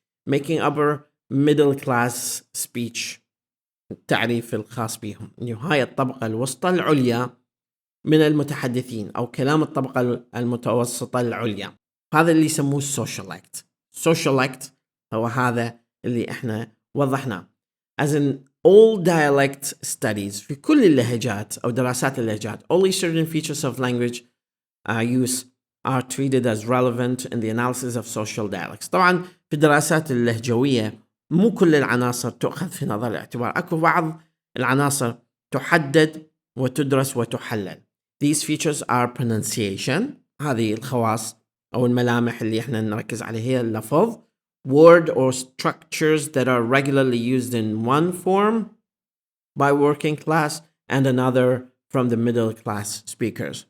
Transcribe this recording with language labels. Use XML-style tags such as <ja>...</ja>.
<en>making upper middle class speech</en> <ar>التعريف الخاص بهم أنه هاي الطبقة الوسطى العليا من المتحدثين أو كلام الطبقة المتوسطة العليا. هذا اللي يسموه socialite هو هذا اللي احنا وضحناه.</ar> <en>As in all dialect studies</en> <ar>في كل اللهجات أو دراسات اللهجات</ar> <en>only certain features of language use are treated as relevant in the analysis of social dialects.</en> <ar>طبعا في الدراسات اللهجوية مو كل العناصر تؤخذ في نظر الاعتبار، أكو بعض العناصر تحدد وتدرس وتحلل.</ar> <en>These features are pronunciation،</en> <ar>هذه الخواص أو الملامح اللي احنا نركز عليها هي اللفظ.</ar> <en>Word or structures that are regularly used in one form by working class and another from the middle class speakers.</en>